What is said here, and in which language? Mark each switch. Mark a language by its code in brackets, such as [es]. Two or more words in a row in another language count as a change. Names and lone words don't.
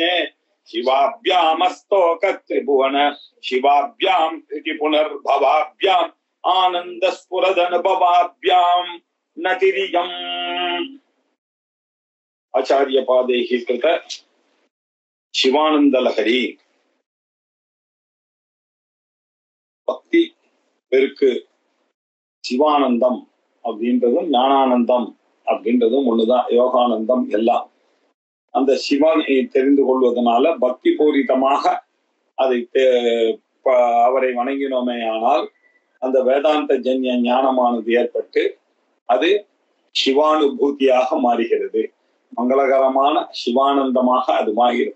[sa] शिवाभ्यामस्तोकत्रिभुवन शिवाभ्यां इति पुनर्भवाभ्याम् आनन्दस्फुरदनुभवाभ्यां नतिरियम् आचार्यपादैः कृत शिवानन्दलहरी [ta] பக்தி பெருக்கு சிவானந்தம் அப்படின்றதும் ஞானானந்தம் அப்படின்றதும் ஒண்ணுதான். யோகானந்தம் எல்லாம் அந்த சிவனை தெரிந்து கொள்வதனால பக்தி பூரிதமாக அதை அவரை வணங்கினோமே ஆனால் அந்த வேதாந்த ஜன்ய ஞானமானது ஏற்பட்டு அது சிவானுபூதியாக மாறுகிறது, மங்களகரமான சிவானந்தமாக அது மாறுகிறது.